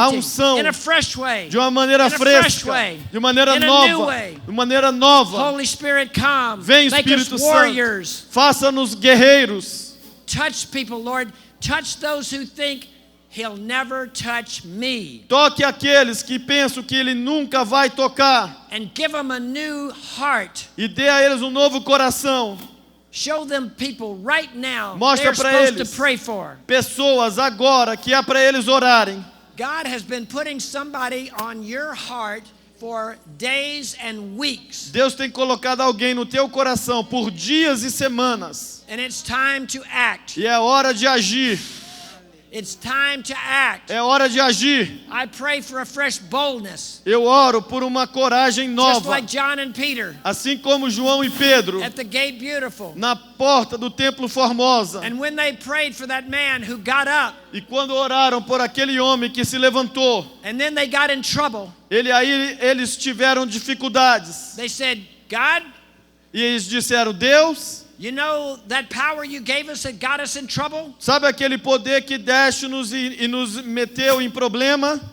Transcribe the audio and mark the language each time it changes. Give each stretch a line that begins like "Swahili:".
Portuguese: A unção.
English: in a fresh way.
Portuguese: De uma maneira
English: In a fresh
Portuguese: fresca.
English: way.
Portuguese: De maneira
English: In a new
Portuguese: nova.
English: way.
Portuguese: De maneira nova.
English: Holy Spirit, come.
Portuguese: Vem,
English: Make us
Portuguese: Espírito
English: warriors.
Portuguese: Santo. Faça-nos guerreiros.
English: Touch people, Lord. Touch those who think he'll never touch me.
Portuguese: Toque aqueles que pensam que ele nunca vai tocar.
English: And give them a new heart.
Portuguese: E dê a eles um novo coração.
English: Show them people right now
Portuguese: Mostra
English: they're
Portuguese: pra
English: supposed
Portuguese: eles.
English: to pray for.
Portuguese: Pessoas agora que é para eles orarem.
English: God has been putting somebody on your heart for days and weeks.
Portuguese: Deus tem colocado alguém no teu coração por dias e semanas.
English: And it's time to act.
Portuguese: E é hora de agir.
English: It's time to act.
Portuguese: É hora de agir.
English: I pray for a fresh boldness.
Portuguese: Eu oro por uma coragem
English: Just
Portuguese: nova.
English: like John and Peter
Portuguese: Assim como João e Pedro.
English: at the gate beautiful.
Portuguese: Na porta do templo Formosa.
English: And when they prayed for that man who got up,
Portuguese: E quando oraram por aquele homem que se levantou.
English: and then they got in trouble,
Portuguese: Eles tiveram dificuldades.
English: they said, God,
Portuguese: E eles disseram, Deus,
English: you know that power you gave us that got us in trouble?
Portuguese: sabe aquele poder que deste-nos e nos meteu em problema?